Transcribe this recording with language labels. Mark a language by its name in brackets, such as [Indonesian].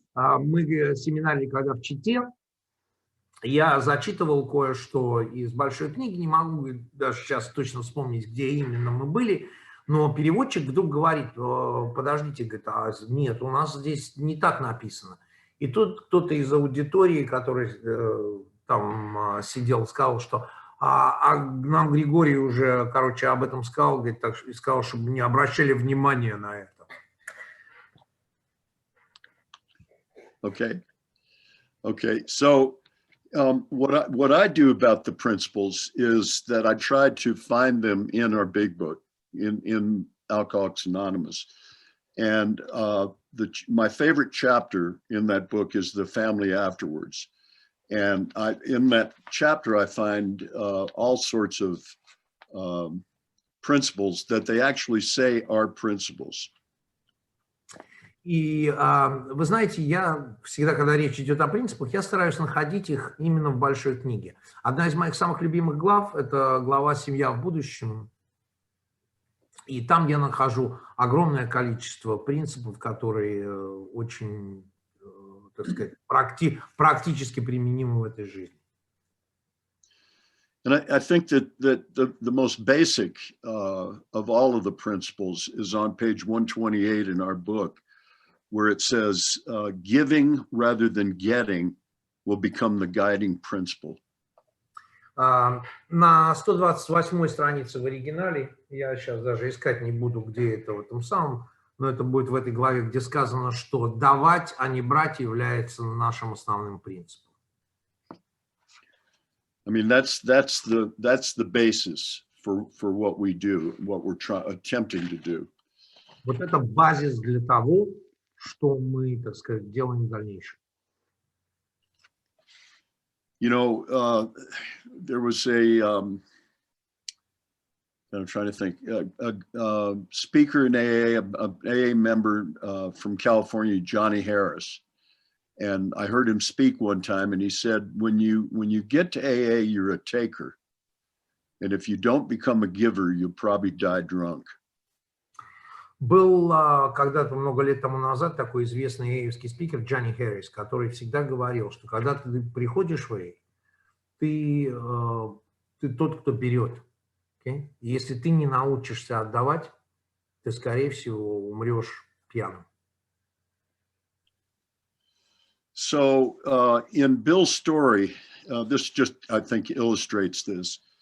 [Russian] Мы семинарили, когда в Чите, я зачитывал кое-что из большой книги, не могу даже сейчас точно вспомнить, где именно мы были, но переводчик вдруг говорит, подождите, говорит, нет, у нас здесь не так написано. И тут кто-то из аудитории, который там сидел, сказал, что нам Григорий уже, короче, об этом сказал, говорит, так, и сказал, чтобы не обращали внимания на это. [English] Okay. So what I do about the principles is that I try to find them in our big book, in Alcoholics Anonymous, and my favorite chapter in that book is the family afterwards. And in that chapter, I find all sorts of principles that they actually say are principles. [Russian] И вы знаете, я всегда, когда речь идет о принципах, я стараюсь находить их именно в большой книге. Одна из моих самых любимых глав – это глава «Семья в будущем». И там я нахожу огромное количество принципов, которые очень, так сказать, практически применимы в этой жизни. [English] And I think that the most basic of all of the principles is on page 128 in our book, where it says, giving rather than getting will become the guiding principle. [Russian] На 128 странице в оригинале, я сейчас даже искать не буду, где это в этом самом, но это будет в этой главе, где сказано, что давать, а не брать является нашим основным принципом. [English] I mean, that's the basis for what we do, what we're attempting to do. [Russian] Вот это базис для того, что мы, так сказать, делаем в дальнейшем. [English] You know, there was I'm trying to think, a speaker in AA, an AA member from California, Johnny Harris. And I heard him speak one time, and he said, when you get to AA, you're a taker. And if you don't become a giver, you'll probably die drunk. [Russian] Был когда-то много лет тому назад такой известный эйевский спикер Джонни Хэррис, который всегда говорил, что когда ты приходишь в эй, ты тот, кто берет. [English] Okay? [Russian] Если ты не научишься отдавать, ты, скорее всего, умрешь пьяным. [English] So in Bill's story, this just, I think, illustrates this.